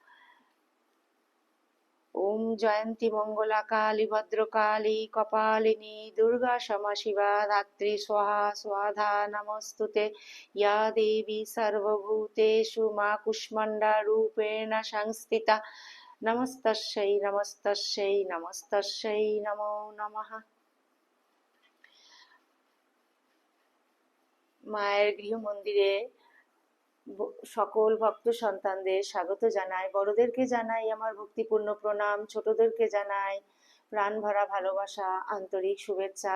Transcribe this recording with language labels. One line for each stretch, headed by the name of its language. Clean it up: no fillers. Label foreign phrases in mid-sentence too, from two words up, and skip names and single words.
Sanskrit: ওম জয়ন্তী মঙ্গলা কালী ভদ্রকালী কপালিনী দুর্গা ক্ষমা শিবা ধাত্রী স্বাহা স্বাধা নমস্তুতে। ইয়া দেবী সর্বভূতেষু মা কুষ্মান্ডা রূপেণ সংস্থিতা। নমস্তস্যৈ নমস্তস্যৈ নমস্তস্যৈ নমো নমঃ।
Bangla: মায়ের গৃহমন্দিরে সকল ভক্ত সন্তানদের স্বাগত জানাই। বড়দেরকে জানাই আমার ভক্তিপূর্ণ প্রণাম, ছোটদেরকে জানাই প্রাণ ভরা ভালোবাসা, আন্তরিক শুভেচ্ছা।